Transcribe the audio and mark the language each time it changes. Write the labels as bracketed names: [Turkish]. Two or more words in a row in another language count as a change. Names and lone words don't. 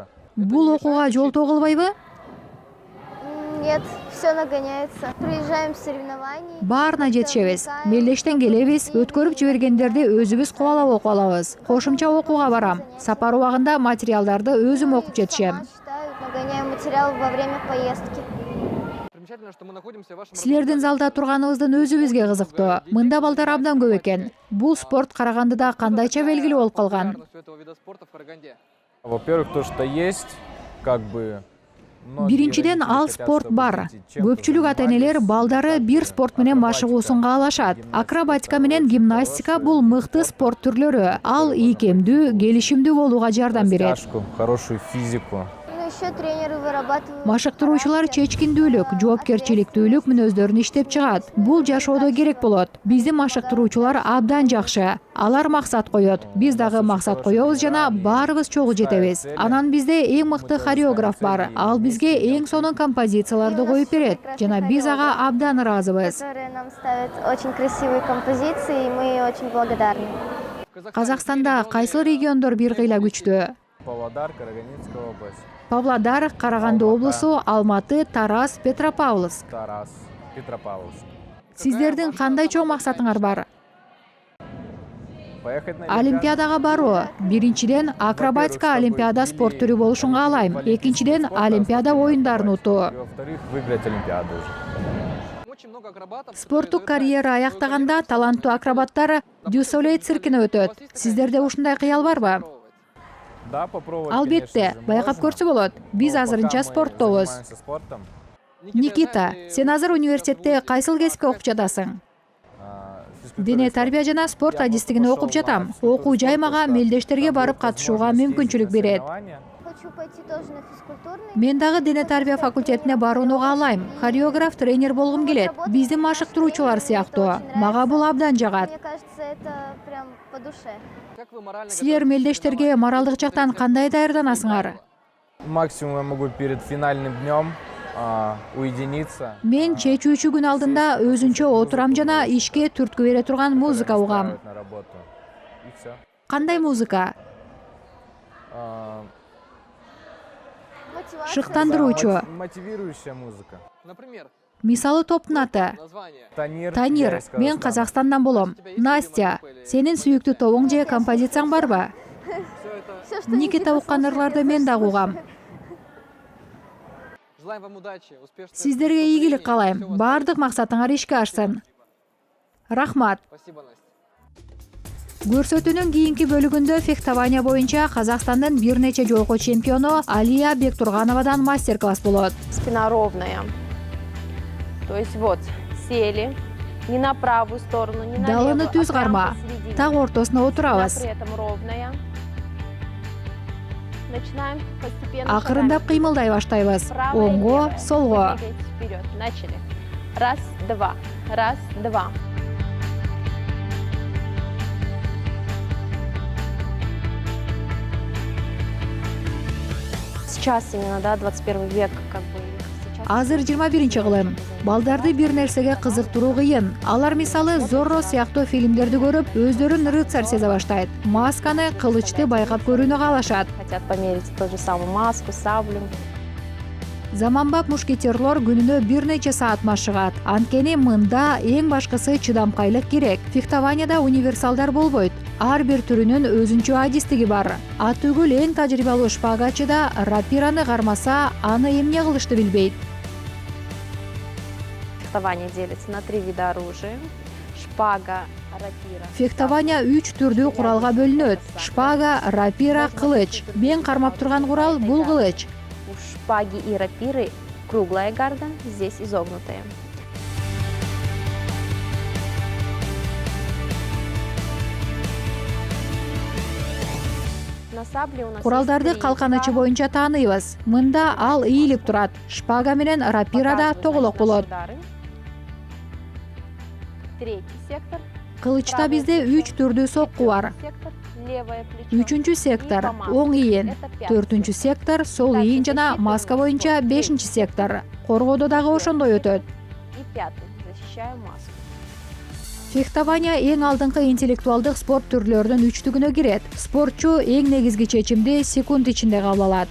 [Kyrgyz] Бул окууга жолтоо кылбайбы? [Russian] Нет, все нагоняется. Приезжаем с соревнований. [Kyrgyz] Баарына жетишебиз. Мелдештен келебиз, өткөрүп жибергендерди өзүбүз кубалап окуп алабыз. Кошумча окууга барам. Сапар убагында материалдарды өзүм окуп жетишем. [Russian] Нагоняем материал во время поездки. [Kyrgyz] Силердин залда турганыбыздын өзү бизге кызыктуу. Мында балдар абдан көп экен. Бул спорт Карагандыда кандайча белгилүү болуп калган? [Russian] Во-первых, то, что есть, как бы... [Kyrgyz] Биринчиден ал спорт бар. Көпчүлүк ата-энелер балдары бир спорт менен машыгуусун каалашат. Акробатика менен гимнастика бул мыкты спорт түрлөрү. Ал ийкемдүү, келишимдүү болууга жардам берет. [Russian] Хорошую физику. Еще тренеры вырабатывают. [Kyrgyz] Машыктыруучулар чечкиндүүлүк, жоопкерчиликтүүлүк мүнөздөрүн иштеп чыгат. Бул жашоодо керек болот. Биздин машыктыруучулар абдан жакшы. Алар максат коет. Биз дагы максат коебуз жана баарыбыз чогуу жетебиз. Анан бизде эң мыкты хореограф бар. Ал бизге эң сонун композицияларды коюп берет. Жана биз ага абдан ыраазыбыз. [Russian] Которые нам ставят очень красивые композиции, и мы очень благодарны. [Kyrgyz] Казакстанда кайсыл региондор бир кыйла күчтүү? [Russian] Павлодар, Карагандинская область. [Kyrgyz] Павлодар, Караганды облусу, Алматы, Тараз, Петропавловск. Тараз, Петропавловск. Сиздердин кандай чоң максатыңар бар? [Russian] Поехать на [Kyrgyz] Олимпиадага баруу. Биринчиден акробатика олимпиада спорт түрү болушун каалайм. Экинчиден олимпиада оюндарын утуу. [Russian] Во-вторых, выиграть Олимпиаду уже. [Kyrgyz] Спорттук карьера аяктаганда таланттуу акробаттар Дюссолей циркине өтөт. Сиздерде ушундай кыял барбы? [Russian] Да, попробовать, [Kyrgyz] Албетте, [Russian] конечно же, [Kyrgyz] байкап [Russian] можно. [Kyrgyz] көрсө болот. Биз [Russian] Но [Kyrgyz] азырынча [Russian] пока мы [Kyrgyz] спорттобуз. [Russian] занимаемся спортом, [Kyrgyz] Никита, сен азыр университетте кайсыл кесипти окуп жатасың? Дене тарбия жана спорт адистигини окуп жатам. Окуу жай мага мелдештерге барып катышууга мүмкүнчүлүк берет. [Russian] Хочу пойти тоже на физкультурный. [Kyrgyz] Мен дагы дене тарбия факультетине барууну каалайм. Хореограф, тренер болгум келет. Биздин машыктыруучулар сыяктуу. Мага бул абдан жагат. [Russian] Мне кажется, это прям по душе. [Kyrgyz] Силер мелдештерге моралдык жактан кандай даярданасыңар? [Russian] Максимум я могу перед финальным днем уединиться. [Kyrgyz] Мен чечүүчү күн алдында өзүнчө отурам жана ишке түрткү бере турган музыка угам. [Russian] Настраивать на работу. И всё. [Kyrgyz] Кандай музыка? [Russian] Мотивация. [Kyrgyz] Шыктандыруучу. [Russian] Мотивирующая музыка. [Kyrgyz] Мисалы топтун аты. Танир. Танир, [Russian] я из [Kyrgyz] мен [Russian] Казахстана. [Kyrgyz] Казакстандан болом. Настя, сенин сүйүктүү тобуң же композицияң барбы? [Russian] Всё, что [Kyrgyz] Никита уккан ырларды мен дагы угам. [Russian] Желаем вам удачи, успешных [Kyrgyz] Сиздерге [Russian] выступлений. [Kyrgyz] ийгилик каалайм. [Russian] Всё у вас [Kyrgyz] Бардык максатыңар ишке ашсын. Рахмат. [Russian] Спасибо, Настя. [Kyrgyz] Көрсөтүүнүн кийинки бөлүгүндө фехтование боюнча Казакстандын бир нече жолку чемпиону Алия Бектургановадан мастер-класс болот. [Russian] Спина ровная. То есть вот, сели, не на правую сторону, не на [Kyrgyz] Далыны [Russian] левую, [Kyrgyz] түз [Russian] а прямо [Kyrgyz] карма. [Russian] посередине. [Kyrgyz] Так ортосуна [Russian] Спина [Kyrgyz] отурабыз. [Russian] при этом ровная. Начинаем постепенно [Kyrgyz] Акырындап [Russian] шагами. [Kyrgyz] кыймылдай баштайбыз. [Russian] Правая, [Kyrgyz] Оңго, [Russian] левая. [Kyrgyz] солго. [Russian] Вы двигаетесь вперед. Начали. Раз, два. Раз, два. Сейчас именно, да, 21 век, как бы. Сейчас [Kyrgyz] Азыр 21 кылым. Балдарды бир нерсеге кызыктыруу кыйын. Алар мисалы Зорро сыяктуу фильмдерди көрүп, өздөрүн рыцарь сезе баштайт. Масканы, кылычты байкап көрүүнү каалашат. [Russian] хотят померить ту же самую маску, саблю. [Kyrgyz] Заманбап мушкетерлор күнүнө бир нече саат машыгат. Анткени мында эң башкысы чыдамкайлык керек. Фехтованияда универсалдар болбойт. Ар бир түрүнүн өзүнчө адистиги бар. Атүгүл эң тажрыйбалуу шпагачы да рапираны кармаса, аны эмне кылышты билбейт. [Russian] Фехтование делится на 3 вида оружия. Шпага, рапира. [Kyrgyz] Фехтования 3 түрдүү куралга бөлүнөт. Шпага, рапира, кылыч. Мен кармап турган курал бул кылыч. [Russian] У шпаги и рапиры круглая гарда, здесь изогнутая. На сабле у нас [Kyrgyz] Куралдарды [Russian] есть 3 [Kyrgyz] калканычы [Russian] удара. [Kyrgyz] боюнча тааныйбыз. Мында ал ийилип турат. Шпага менен рапирада [Russian] Показываю, [Kyrgyz] тоголок [Russian] значит, [Kyrgyz] болот. [Russian] наши удары. Третий сектор. [Kyrgyz] Кылычта [Russian] Правое [Kyrgyz] бизде [Russian] плечо. [Kyrgyz] 3 түрдүү сокку бар. [Russian] Четвертый сектор, левое плечо. [Kyrgyz] 3-чү сектор [Russian] И по маске. [Kyrgyz] оң ийин, [Russian] Это пятый [Kyrgyz] 4-чү сектор сол [Russian] Так, [Kyrgyz] ийин [Russian] это [Kyrgyz] жана [Russian] защита [Kyrgyz] маска [Russian] у нас [Kyrgyz] боюнча [Russian] вот [Kyrgyz] 5-чи сектор. Коргоодо дагы ошондой өтөт. [Russian] И пятый. Защищаю маску. [Kyrgyz] Фехтования эң алдыңкы интеллектуалдык спорт түрлөрүнүн үчтүгүнө кирет. Спортчу эң негизги чечимди секунд ичинде кабыл алат.